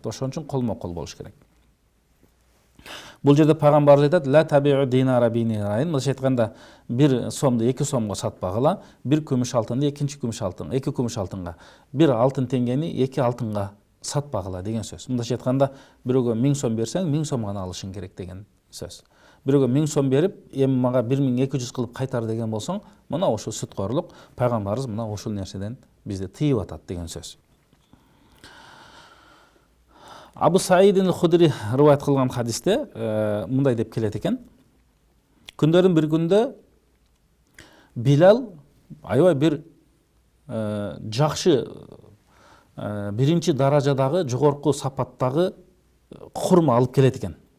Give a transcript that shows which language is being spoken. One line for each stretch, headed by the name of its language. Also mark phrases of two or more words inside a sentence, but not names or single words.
Kyrgyz: Ошон үчүн колмо-кол болуш керек. Бул жерде пайгамбарыбыз айтат:
Arabic: "لا تبيعوا دينارا بدينارين",
Kyrgyz: мындайча айтканда, бир сомду 2 сомго сатпагыла, бир күмүш алтынды экинчи күмүш алтын, 2 күмүш алтынга, бир алтын теңгени 2 алтынга сатпагыла деген сөз. Мындайча айтканда, бирөөгө 1000 сом берсең, 1000 сом гана алышың керек деген сөз. Бирөөгө 1000 сом берип, эми мага 1200 кылып кайтар деген болсоң, мына ошол сүткорлук, пайгамбарыбыз мына ошол нерседен бизди тыйып атат деген сөз. Абу Саид аль-Худри рываят кылган хадисте мындай деп келет экен. Күндөрдүн бир күндө Билал аябай бир жакшы биринчи даражадагы, жогорку сапаттагы хурма алып келет экен.